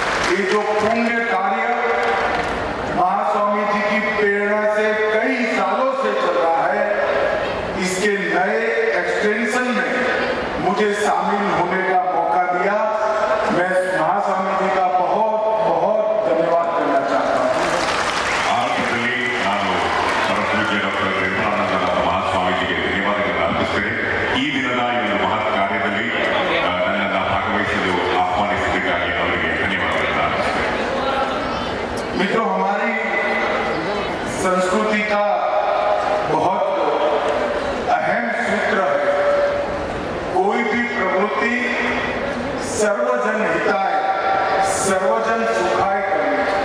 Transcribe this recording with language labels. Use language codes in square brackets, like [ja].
[hi] ये जो पुण्य कार्य महास्वामी जी की प्रेरणा से कई सालों से चल रहा है, इसके नए एक्सटेंशन में मुझे शामिल होने का मौका दिया। मैं महास्वामी जी का बहुत बहुत धन्यवाद करना चाहता हूँ। [kn] ಆರಂಭದಲ್ಲಿ ನಾನು ಪರಮಪೂಜ್ಯ ಡಾಕ್ಟರ್ ನಿರ್ಮಲಾನಂದ ಮಹಾಸ್ವಾಮೀಜಿಗೆ ಧನ್ಯವಾದಗಳನ್ನು ಅರ್ಪಿಸುತ್ತೇನೆ. ಈ ದಿನದ ಈ ಒಂದು ಮಹತ್ ಕಾರ್ಯದಲ್ಲಿ ನನ್ನನ್ನು ಭಾಗವಹಿಸಲು ಆಹ್ವಾನಿಸಿದ್ದಕ್ಕಾಗಿ ಅವರಿಗೆ ಧನ್ಯವಾದಗಳನ್ನು ಅರ್ಪಿಸುತ್ತೇನೆ. [hi] मित्रों, हमारी संस्कृति का बहुत अहम सूत्र है, कोई भी प्रवृत्ति सर्वजन हिताय सर्वजन सुखाय करनी।